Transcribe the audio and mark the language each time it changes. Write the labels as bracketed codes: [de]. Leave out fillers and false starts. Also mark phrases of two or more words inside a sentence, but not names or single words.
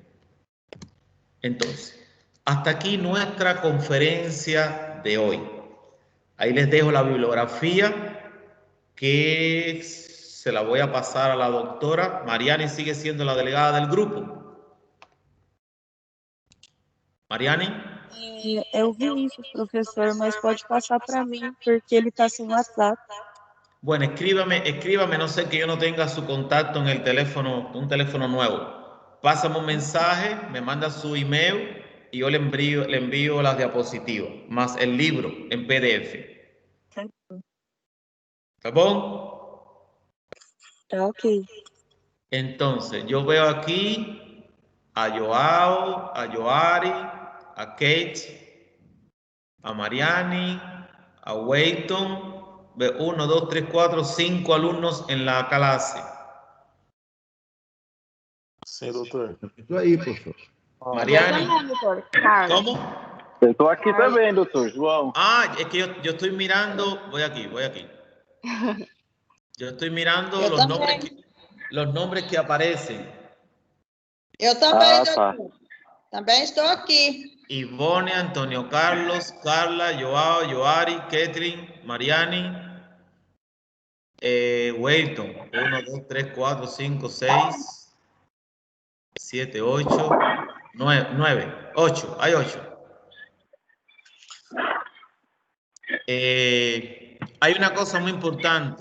[es] Entonces, hasta aquí nuestra conferencia de hoy. Ahí les dejo la bibliografía que se la voy a pasar a la doctora. Mariani sigue siendo la delegada del grupo. Mariani? [pt] Eu vi isso, professor, mas pode passar para mim, porque ele está sem WhatsApp. [es] Bueno, escríbame, no sé que yo no tenga su contacto en el teléfono, un teléfono nuevo. Pásame un mensaje, me manda su email y yo le envío las diapositivas, más el libro en PDF. [pt] ¿Está bom? Tá ok. [es] Entonces, yo veo aquí a Joao, a Joari, a Kate, a Mariani, a Weyton. Veo 1, 2, 3, 4, 5 alumnos en la clase. [pt] Sim, doutor. Isso aí, professor. Mariani. Eu também, doutor. Carlos. [es] ¿Cómo? [pt] Eu estou aqui também, doutor João. [es] Ah, es que yo estoy mirando, voy aquí. Yo estoy mirando [pt] Eu [es] los nombres que aparecen. [pt] Eu também, tá. doutor. Também estou aqui. Ivone, [es] Antonio Carlos, Carla, Joao, Joari, Ketrin, Mariani, Weyton. 1, 2, 3, 4, 5, 6, 7, 8, 9, 8. Hay 8. Hay una cosa muy importante.